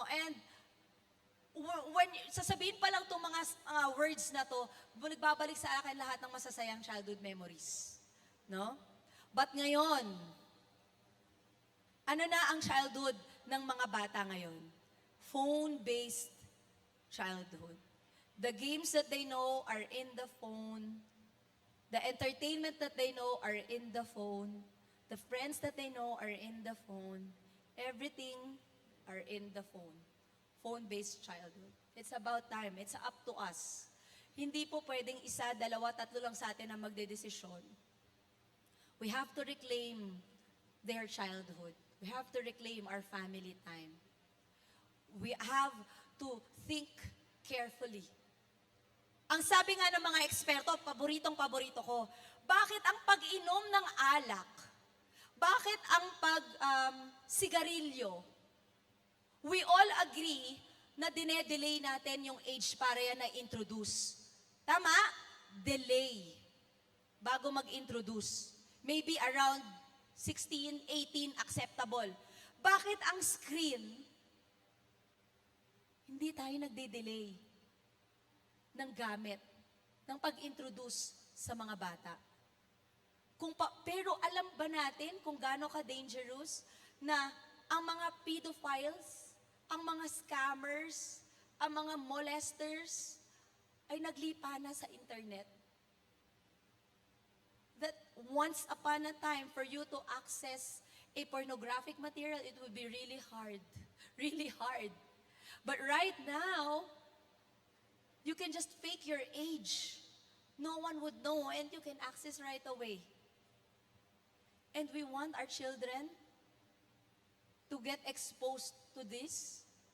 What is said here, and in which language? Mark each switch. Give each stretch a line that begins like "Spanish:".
Filipino: And when sasabihin pa lang itong mga words na to, nagbabalik sa akin lahat ng masasayang childhood memories. No? But ngayon, ano na ang childhood ng mga bata ngayon?
English: Phone-based childhood. The games that they know are in the phone. The entertainment that they know are in the phone. The friends that they know are in the phone. Everything are in the phone. Phone-based childhood. It's about time. It's up to us.
Filipino: Hindi po pwedeng isa, dalawa, tatlo lang sa atin ang magdedesisyon.
English: We have to reclaim their childhood. We have to reclaim our family time. We have to think carefully.
Filipino: Ang sabi nga ng mga eksperto, paboritong-paborito ko, bakit ang pag-inom ng alak, bakit ang sigarilyo,
English: we all agree
Filipino: na dinedelay natin yung age para yan na introduce. Tama? Delay. Bago mag-introduce.
English: Maybe around 16, 18, acceptable.
Filipino: Bakit ang screen, hindi tayo nagde-delay ng gamit, ng pag-introduce sa mga bata? Pero alam ba natin kung gaano ka-dangerous na ang mga pedophiles, ang mga scammers, ang mga molesters ay naglipa na sa internet?
English: That once upon a time, for you to access a pornographic material, it would be really hard. Really hard. But right now, you can just fake your age. No one would know and you can access right away. And we want our children to get exposed to this.